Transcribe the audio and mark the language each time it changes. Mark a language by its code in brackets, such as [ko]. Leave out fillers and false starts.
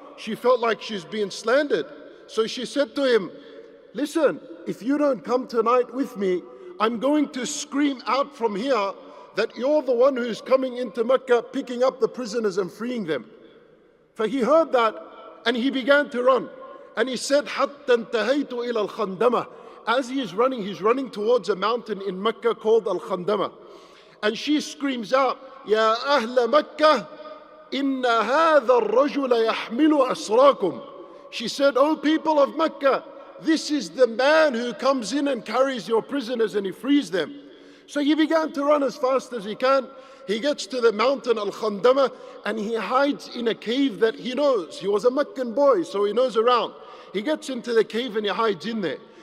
[en] She felt like she's being slandered. So she said to him, listen, if you don't come tonight with me, I'm going to scream out from here that you're the one who's coming into Mecca, picking up the prisoners and freeing them. For he heard that and he began to run. And he said, [ar] حَتَّى انْتَهَيْتُ إِلَى الْخَنْدَمَةِ. [en] As he's running towards a mountain in Mecca called Al-Khandama. And she screams out, [ar] يَا أَهْلَ مَكَّةِ إِنَّ هَذَا الرَّجُلَ يَحْمِلُ أَسْرَاكُمْ. [en] She said, "O people of Mecca, this is the man who comes in and carries your prisoners and he frees them." So he began to run as fast as he can. He gets to the mountain Al-Khandama and he hides in a cave that he knows. He was a Meccan boy, so he knows around. He gets into the cave and he hides in there.